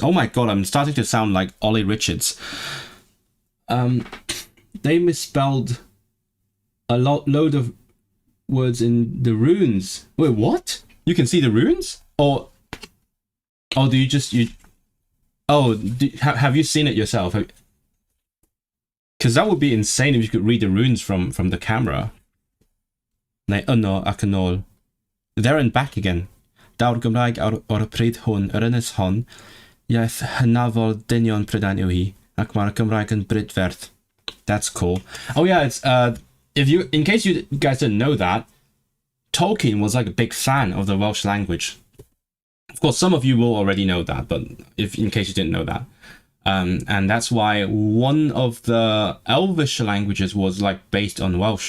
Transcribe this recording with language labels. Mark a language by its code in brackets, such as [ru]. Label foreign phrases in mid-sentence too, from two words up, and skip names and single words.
[en] Oh my god, I'm starting to sound like Ollie Richards. They misspelled a load of words in the runes. Wait, what? You can see the runes? Or do you just have you seen it yourself? Because that would be insane if you could read the runes from the camera. [cy] Neu yno ac yn ôl. [en] There and back again. [cy] Daw'r Gymraeg o'r pryd hwn, yr ynys hon, iaith hynafol dynion Prydain yw hi, ac mae'r Gymraeg yn brydferth. [en] That's cool. Oh yeah, it's in case you guys didn't know that, Tolkien was like a big fan of the Welsh language. Of course, some of you will already know that, but in case you didn't know that. And that's why one of the Elvish languages was like based on Welsh.